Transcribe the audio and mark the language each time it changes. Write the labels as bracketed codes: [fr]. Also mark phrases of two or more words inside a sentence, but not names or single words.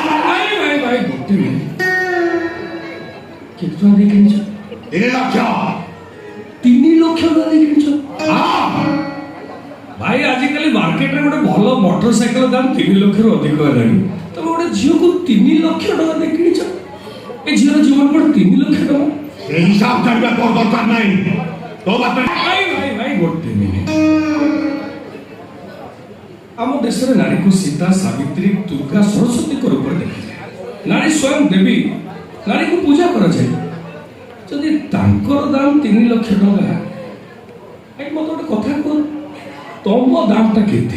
[or] ଭାଇ ଗୋଟେ ମିନିଟ୍, କେତେ ଟଙ୍କା ଦେଇ କିଣିଛ? 3 ଲକ୍ଷ। 3 ଲକ୍ଷ ଟଙ୍କା ଦେଇ କିଣିଛ? ହଁ ଭାଇ ଆଜିକାଲି ମାର୍କେଟରେ ଗୋଟେ ଭଲ ମୋଟର ସାଇକେଲ ଦାମ 3 ଲକ୍ଷରୁ ଅଧିକ ହେଲାଣି। ତମେ ଗୋଟେ ଝିଅକୁ 3 ଲକ୍ଷ ଟଙ୍କା ଦେଇ କିଣିଛ? ଏ ଝିଅର ଜୀବନ କ'ଣ 3 ଲକ୍ଷ ଟଙ୍କା? [bn] এই হিসাব জানবে তোর দরকার নাই। তো [or] ভাই ଗୋଟେ ମିନିଟ୍। ଆମ ଦେଶରେ ନାରୀକୁ ସୀତା, ସାବିତ୍ରୀ, ଦୁର୍ଗା, ସରସ୍ୱତୀଙ୍କ ରୂପରେ ଦେଖାଯାଏ। ନାରୀ ସ୍ୱୟଂ ଦେବୀ, ନାରୀକୁ ପୂଜା କରାଯାଏ। ଯଦି ତାଙ୍କର ଦାମ 3 ଲକ୍ଷ ଟଙ୍କା, ମତେ ଗୋଟେ କଥା କୁହ, ତମ ଦାମଟା କେତେ?